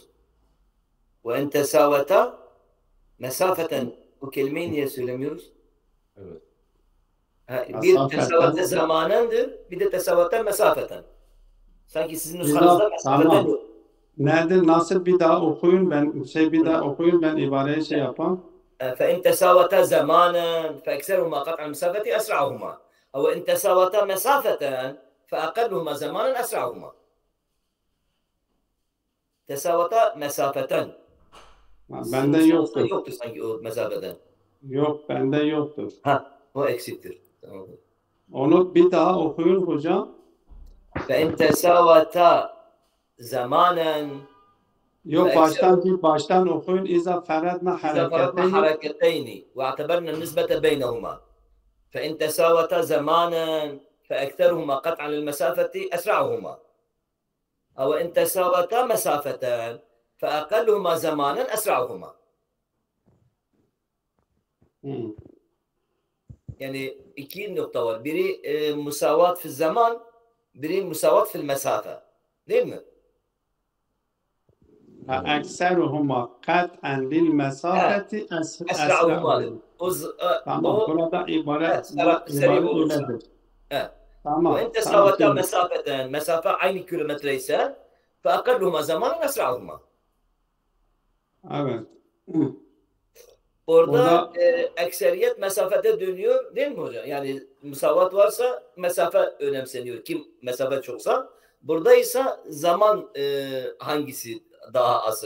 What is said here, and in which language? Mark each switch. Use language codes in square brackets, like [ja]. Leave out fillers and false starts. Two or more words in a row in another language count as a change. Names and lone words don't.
[tr] Ve en [ar] تساوتا مسافة, [tr] bu kelimeyi niye söylemiyoruz? evet. Bir tesavata Mesafeten. zamanendir, bir de [ar] تساوتا مسافة. [tr] Sanki sizin nüshanızda İza mesafeten tamam. yok. Nedir? Nasıl bir daha okuyun bir daha okuyun ben ibareyi şey yapayım. [ar] فإن تساوتا زمانا فأكثرهما قطع المسافة أسرعهما أو إن تساوتا مسافة فأقلهما زمانا أسرعهما تساوتا مسافة sizin [tr] Bende nüshanızda yoktur. yoktur sanki o mesafeden. Yok bende yoktur. O eksiktir. Tamam. Onu bir daha okuyun hocam. [ar] فإن تساوتا زمانا [tr] Yok baştan okuyun. [ar] إذا فرضنا إذا فرضنا [tr] hareketeyni. [ar] حركتين واعتبرنا النسبة بينهما فإن تساوتا زمانا فأكثرهما قطعا للمسافة أسرعهما أو إن تساوتا مسافة فأقلهما زمانا أسرعهما. [tr] Yani iki nokta var. Biri [ar] مساواة في الزمان, [tr] biri [ar] مساواة في المسافة. [tr] Değil mi? [ar] أكثرهما قطعا للمسافة [tr] Esra'uhumadır. esra'uhuma. Tamam. Burada ibare seri olursa. öyledir. Evet. Tamam. [ar] وإن تساوتا مسافة مسافة [tr] aynı kilometre ise [ar] فأقلهما زمانا أسرعهما. [tr] Evet. Orada ekseriyet mesafede dönüyor değil mi hocam? Yani musavat varsa mesafe önemseniyor. Kim mesafe çoksa. Burada ise zaman hangisi daha azsa?